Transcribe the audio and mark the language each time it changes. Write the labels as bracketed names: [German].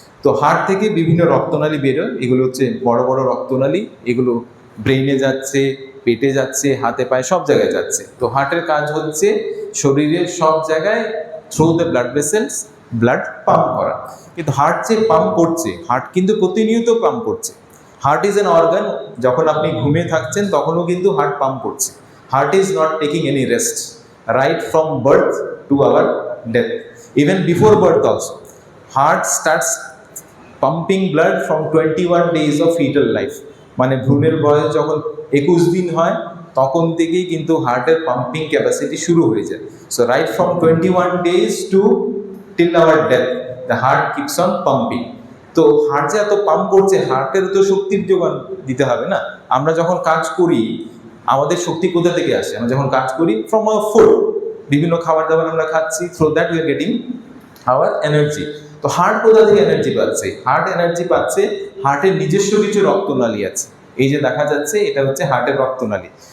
[Bangla] তো হার্ট থেকে বিভিন্ন রক্তনালী বেরোয়, এগুলো হচ্ছে বড় বড় রক্তনালী, এগুলো ব্রেইনে যাচ্ছে, পেটে যাচ্ছে, হাতে পায়ে সব জায়গায় যাচ্ছে। তো হার্টের কাজ হচ্ছে শরীরের সব জায়গায় [English] through the blood vessels [Bangla] blood pump করা। কিন্তু হার্ট যে পাম্প করছে, হার্ট কিন্তু প্রতিনিয়ত পাম্প করছে। [English] heart is an organ, [Bangla] যখন আপনি ঘুমিয়ে থাকছেন তখনও কিন্তু হার্ট পাম্প করছে। [English] Heart is not taking any rest right from birth to our death, even before birth also. Heart starts pumping blood from 21 days of fetal life, [Bangla] মানে ভ্রূণের বয়স যখন 21 দিন হয় তখন থেকেই কিন্তু হার্টের পাম্পিং ক্যাপাসিটি শুরু হয়ে যায়। [English] So right from 21 days to till our death the heart keeps on pumping. [Bangla] তো হার্ট যে এত পাম্প করছে, হার্টের তো শক্তির যোগান দিতে হবে না। আমরা যখন কাজ করি আমাদের শক্তি কোথা থেকে আসে? আমরা যখন কাজ করি [English] from our food, [Bangla] বিভিন্ন খাবার দাবার আমরা খাচ্ছি, [English] Through that we are getting our energy. [Bangla] তো হার্ট কোথা থেকে এনার্জি পাচ্ছে? হার্ট এনার্জি পাচ্ছে হার্টের নিজস্ব কিছু রক্তনালী আছে, এই যে দেখা যাচ্ছে এটা হচ্ছে হার্টের রক্তনালী।